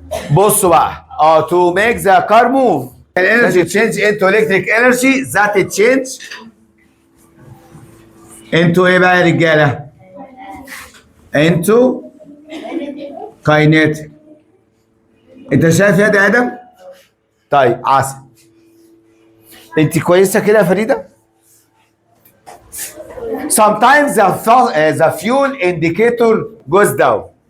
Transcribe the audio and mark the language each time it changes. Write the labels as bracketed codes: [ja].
[ar] بصوا بقى [en] to make the car move energy change into electric energy that it change into [ar] ايه بقى يا رجاله؟ [en] into kinetic. [ar] انت شايف يا ده ادم؟ طيب عسل. انت كويسه كده يا فريده؟ [en] sometimes the fuel indicator goes down.